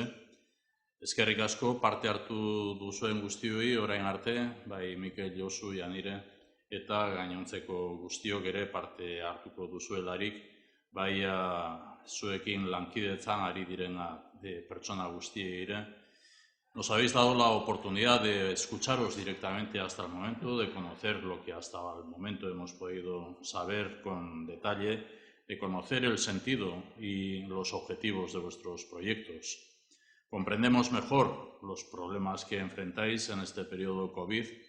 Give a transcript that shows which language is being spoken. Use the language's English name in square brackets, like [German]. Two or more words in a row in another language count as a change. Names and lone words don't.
[Basque] Eskerrik asko parte hartu duzuen guztioi orain arte, bai Mikel, Josu, Janire eta gainontzeko guztiok ere parte hartuko duzuelarik, bai zuekin lankidetzan ari direna pertsona guztiei ere. [Spanish] Nos habéis dado la oportunidad de escucharos directamente hasta el momento, de conocer lo que hasta el momento hemos podido saber con detalle, de conocer el sentido y los objetivos de vuestros proyectos. Comprendemos mejor los problemas que enfrentáis en este periodo COVID.